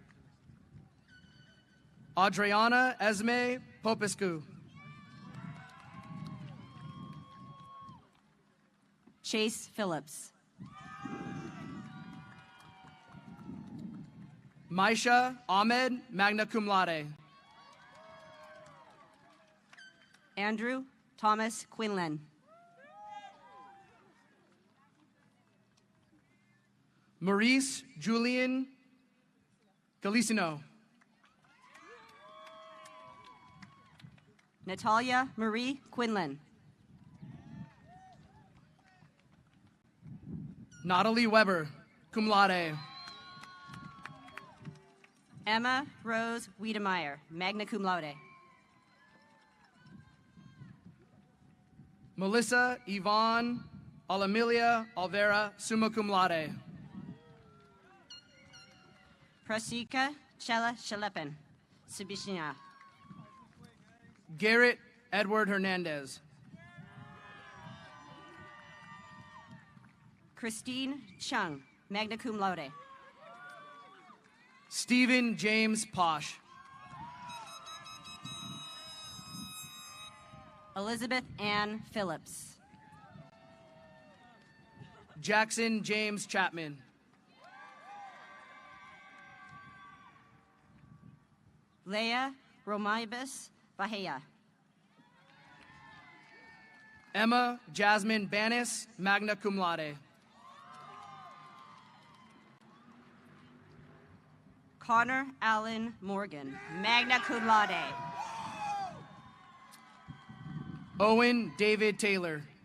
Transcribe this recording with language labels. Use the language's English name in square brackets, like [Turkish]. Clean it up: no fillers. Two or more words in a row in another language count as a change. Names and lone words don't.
[English] Adriana Esme Popescu. Chase Phillips. Maisha Ahmed, [Latin] magna cum laude. [English] Andrew Thomas Quinlan. Maurice Julian Galicino. Natalia Marie Quinlan. Natalie Weber, [Latin] cum laude. [English] Emma Rose Wiedemeyer, [Latin] magna cum laude. [English] Melissa Yvonne Alamilia Alvera, [Latin] summa cum laude. [English] Prasika Chela Shalepen, Subishina. Garrett Edward Hernandez. Christine Chung, [Latin] magna cum laude. [English] Stephen James Posh. Elizabeth Ann Phillips. Jackson James Chapman. Leah Romaibus Bahia. Emma Jasmine Banis, [Latin] magna cum laude. [English] Connor Allen Morgan, [Latin] magna cum laude. [English] Owen David Taylor.